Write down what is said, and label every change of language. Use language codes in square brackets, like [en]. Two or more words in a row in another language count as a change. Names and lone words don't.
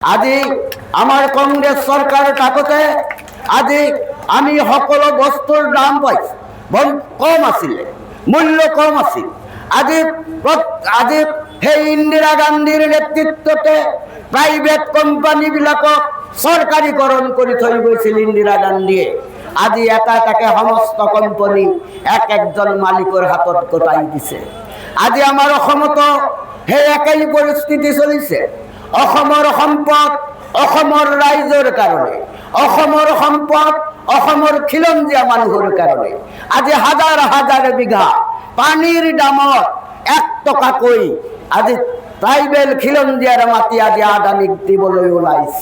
[as] আজি আমার কংগ্রেস সরকার থাকতে আজি আমি সকল বস্তুর দাম পাইছি কম আছিল, মূল্য কম আছিল। আজি আজি সেই ইন্দিরা গান্ধীর নেতৃত্বতে [en] private company [as] বিলাকক সরকারীকরণ করে থৈ গৈছিল ইন্দিরা গান্ধীয়ে। আজি এটা এটাকে সমস্ত কোম্পানি এক একজন মালিকৰ হাতত গতাই দিছে। আজি আমাৰ অসমতো সেই একেই পৰিস্থিতি চলিছে। অসমৰ সম্পদ অসমৰ ৰাইজৰ কাৰণে, অসমৰ সম্পদ অসমৰ খিলঞ্জীয়া মানুহৰ কাৰণে। আজি হাজাৰ হাজাৰ বিঘা পানীৰ দামত 1 টকাকৈ আজি ট্ৰাইবেল খিলঞ্জীয়াৰ মাটি আজি আদানীক দিবলৈ ওলাইছে।